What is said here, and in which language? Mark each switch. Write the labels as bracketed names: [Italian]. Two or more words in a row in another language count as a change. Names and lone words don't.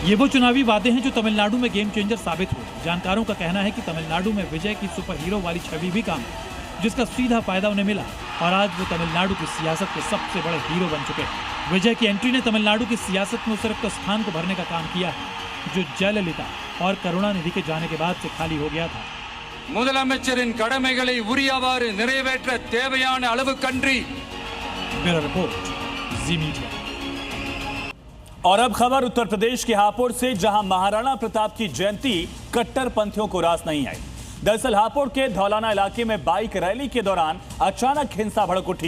[Hindi] ये वो चुनावी वादे हैं जो तमिलनाडु में [English] game changer [Hindi] साबित हुए। जानकारोों का कहना है कि तमिलनाडु में विजय की [English] super hero [Hindi] वाली छवि भी काम है, जिसका सीधा फायदा उन्हें मिला और आज वो तमिलनाडु की सियासत के सबसे बड़े हीरो बन चुके हैं। विजय की एंट्री ने तमिलनाडु की सियासत में उस रिक्त स्थान को भरने का काम किया है जो जयललिता और करुणानिधि के जाने के बाद से खाली हो गया था। [Tamil] முதலமைச்சரின் கடமைகளை உரியவாறு நிறைவேற்ற தேவையான அளவுக்கன்றி। [English] Bureau report, Zee Media. [Hindi] और अब खबर उत्तर प्रदेश के हापुड़ से, जहां महाराणा प्रताप की जयंती कट्टरपंथियों को रास नहीं आई। दरअसल हापुड़ के धौलाना इलाके में बाइक रैली के दौरान अचानक हिंसा भड़क उठी।